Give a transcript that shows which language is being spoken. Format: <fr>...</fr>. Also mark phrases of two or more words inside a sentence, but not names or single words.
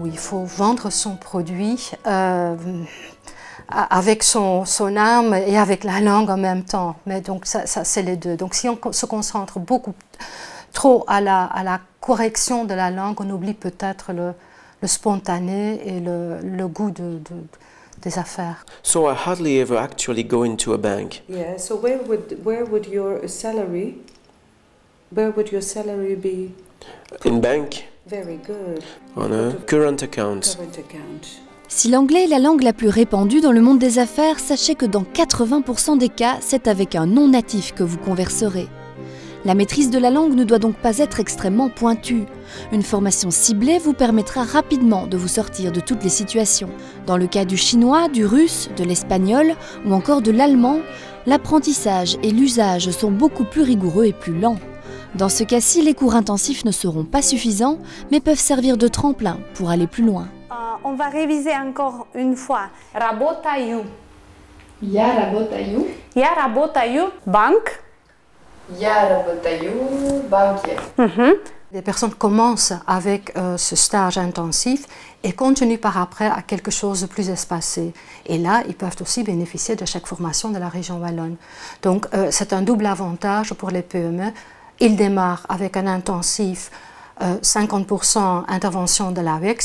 <fr>Il faut vendre son produit avec son âme et avec la langue en même temps. Mais donc ça c'est les deux. Donc si on se concentre beaucoup trop à la correction de la langue, on oublie peut-être le spontané et le goût des affaires.</fr> <en>So I hardly ever actually go into a bank. Yeah. So where would your salary be? In bank. Very good. On a current account. Current account.</en> <fr>Si l'anglais est la langue la plus répandue dans le monde des affaires, sachez que dans 80% des cas, c'est avec un non-natif que vous converserez. La maîtrise de la langue ne doit donc pas être extrêmement pointue. Une formation ciblée vous permettra rapidement de vous sortir de toutes les situations. Dans le cas du chinois, du russe, de l'espagnol ou encore de l'allemand, l'apprentissage et l'usage sont beaucoup plus rigoureux et plus lents. Dans ce cas-ci, les cours intensifs ne seront pas suffisants, mais peuvent servir de tremplin pour aller plus loin. On va réviser encore une fois.</fr> <ru>Работаю. Я работаю. Я работаю. Bank. Я работаю в банке.</ru> <fr>Les personnes commencent avec ce stage intensif et continuent par après à quelque chose de plus espacé. Et là, ils peuvent aussi bénéficier de chaque formation de la région wallonne. Donc, c'est un double avantage pour les PME. Ils démarrent avec un intensif 50% intervention de l'AWEX.</fr>